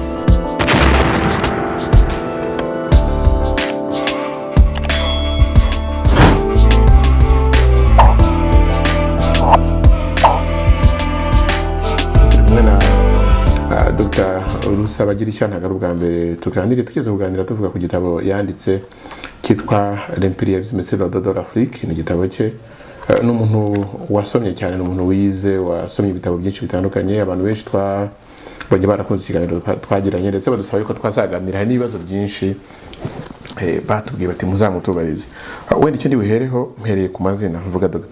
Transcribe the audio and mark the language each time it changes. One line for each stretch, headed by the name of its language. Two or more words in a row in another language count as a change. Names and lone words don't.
Kinyarwanda: Dr. Rusabagirishya ntabwo bwa mbere tuganire tugeze kuganira tuvuga ku gitabo yanditse kitwa L'Impérialisme sur le dos de l'Afrique. Ni igitabo cye n'umuntu wasomye cyane, n'umuntu wize wasomye ibitabo byinshi bitandukanye. Abantu benshi bajya barakunze ikiganiro twagiranye, ndetse badusaba yuko twazaganira n'ibibazo byinshi, batubwiye bati muzamutubarize. Wenda icyo ndi buhereho mpereye ku mazina, mvuga Dr.